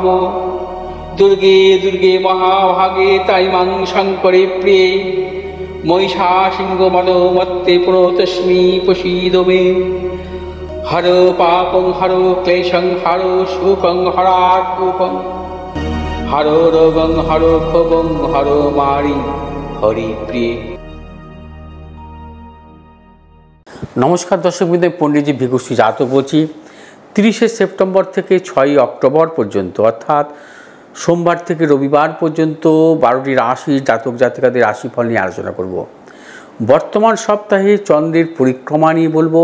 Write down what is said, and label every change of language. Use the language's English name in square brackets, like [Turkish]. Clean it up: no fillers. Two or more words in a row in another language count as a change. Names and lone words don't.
[Sanskrit] दुर्गे दुर्गे महाभागे ताइमां शङ्करे प्रिये महिषासिंहमदोमत्ते प्रणतोऽस्मि प्रसीद मे। हरो पापं हरो क्लेशं हरो शोकं हरात्मकं हरो रोगं हरो क्षोभं हरो मारि हरिप्रिये। [Bangla] নমস্কার দর্শকবৃন্দ, পণ্ডিতজি ভিগুশ্রী জাতক বলছি। 30শে সেপ্টেম্বর থেকে 6ই অক্টোবর পর্যন্ত অর্থাৎ সোমবার থেকে রবিবার পর্যন্ত 12টি রাশির জাতক জাতিকাদের রাশিফল নিয়ে আলোচনা করব। বর্তমান সপ্তাহে চন্দ্রের পরিক্রমা নিয়ে বলবো।